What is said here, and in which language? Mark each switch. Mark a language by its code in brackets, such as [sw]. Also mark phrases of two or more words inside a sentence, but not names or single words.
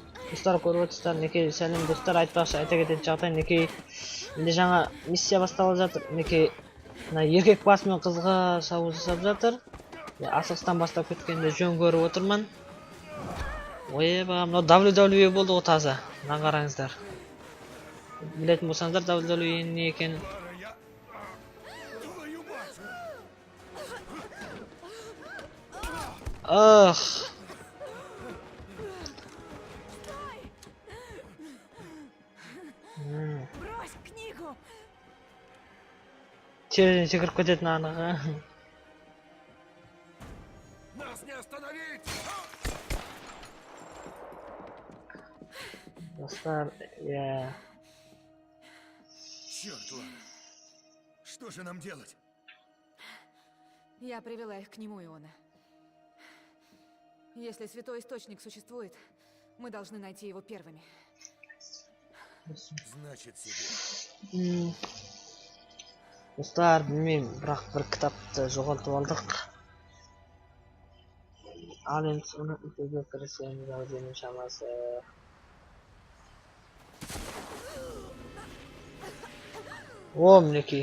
[kk] Dostlar көріп отырсыздар, мінекей сәлем достар, айтпақшы айта кететін жағдай, мінекей менде жаңа миссия басталып жатыр. Мінекей мына еркек басымен қызға шабуыл жасап жатыр. Асығыстан бастап кеткенде жөн көріп отырмын. Ойбай, мынау WWE болды ғой таза. Мына қараңыздар. Білетін болсаңыздар WWE не екенін. Ах. [ru] Брось книгу! [kk] Терезеден секіріп кететін анығы. [ru] Нас не остановить! [kk] Достар, [ru] Черт, ладно. Что же нам делать? Я привела их к нему, Иона. Если святой источник существует, мы должны найти его первыми. Значит, себе. [kk] Достар, білмеймін, бірақ бір кітапты жоғалтып алдық. Ал енді соны үтеге кірісеміз, аузенің шамасы. О, мінекей.